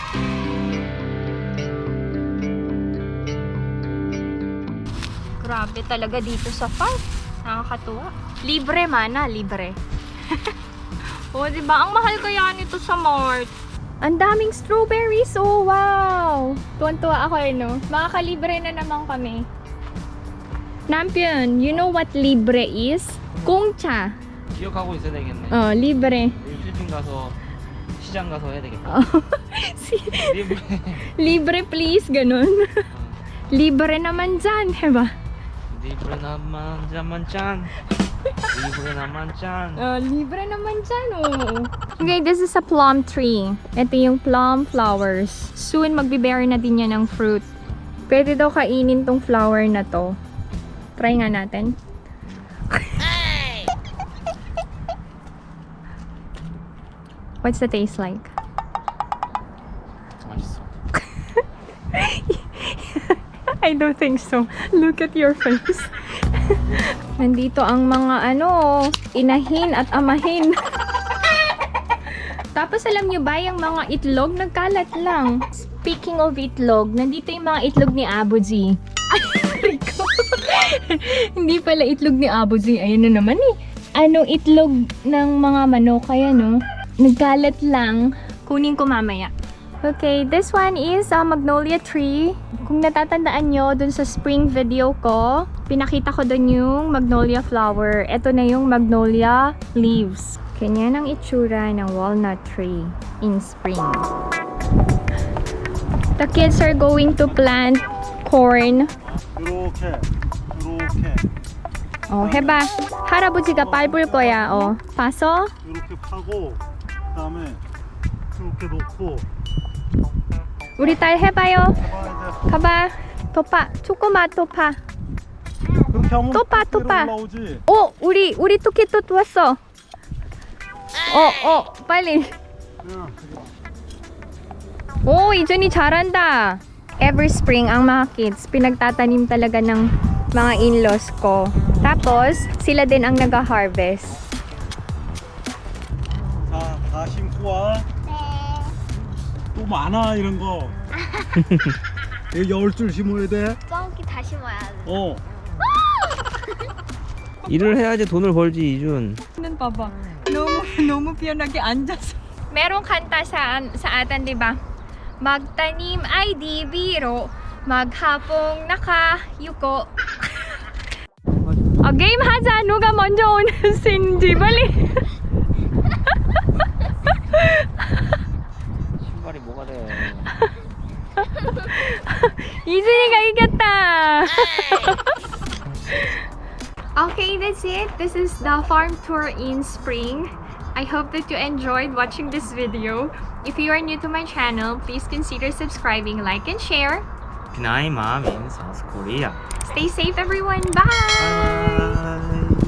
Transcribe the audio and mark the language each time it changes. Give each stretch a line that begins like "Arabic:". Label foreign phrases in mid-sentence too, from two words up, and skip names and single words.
Filipino: Grabe talaga dito sa farm. Nakakatuwa. Libre mana, libre. Oh, diba? Ang mahal kaya nito sa mart. Ang daming strawberries. Oh, wow! Tuwan-tuwa ako eh, no? Makakalibre na naman kami. Nampion,
English: you know what libre is?
Korean: 공짜. 기억하고 있어야 되겠네. libre. 필리핀 가서 시장 가서 해야 되겠다. 리브레.
Filipino: Libre please, ganun. Libre naman dyan, diba? Libre naman dyan. Libre naman dyan. Libre naman dyan,
English: oh. Okay, this is a plum tree.
Filipino: Ito yung
English: plum flowers.
Filipino: Soon, magbe-bear na din yan ng fruit. Pwede daw kainin tong flower na to. Try nga natin.
English: What's the taste like?
Korean: 맛있어.
English: I don't think so. Look at your face.
Filipino: Nandito ang mga inahin at amahin. Tapos alam nyo ba, yung mga itlog nagkalat lang. Speaking of itlog, nandito yung mga itlog ni Abu G. Ay, hindi pala itlog ni Abu G. Ayun na naman eh. Itlog ng mga manok kaya no? Nagkalat lang. Kunin ko mamaya.
English: Okay, this one is a magnolia tree.
Filipino: Kung natatandaan nyo dun sa
English: spring video
Filipino: ko, pinakita ko dun yung
English: magnolia flower.
Filipino: Ito na yung
English: magnolia leaves.
Filipino: Ganyan ang itsura ng
English: walnut tree in spring. The kids are going to plant corn.
Korean: 이렇게 Oh, 해봐. 할아버지가 밟을 거야. Oh, 봐서. 이렇게 파고 그다음에 이렇게 놓고 우리 딸 해봐요. 해봐 이제 가봐. 토파. 조그마 토파. 그렇게 하면 또 파, 또 위로 파. 올라오지. 우리 토끼 또 왔어. 빨리. 그냥 오, 이준이 잘한다.
English: Every spring,
Filipino: ang mga kids, pinagtatanim talaga ng mga in-laws ko. Tapos, sila din ang nag-harvest.
Korean: 자, 다 심고 와. 또 많아 이런 거. 이거 10줄 심어야 돼. 뻥기 다시 모아야 돼. 어. 일을 해야지 돈을 벌지 이준. Nun 봐봐. 너무 편하게 앉아서.
Filipino: Merong kanta sa atin, di ba? Magtanim ay di biro, maghapong nakayuko.
Korean: 게임 하자. 누가 먼저 오는지 빨리. 신발이 뭐가 돼? 이준이가 이겼다.
English: Okay, that's it. This is the farm tour in spring. I hope that you enjoyed watching this video. If you are new to my channel, please consider subscribing, like, and share. 비나이 맘 in South Korea. Stay safe, everyone. Bye!
Korean: 바이바이.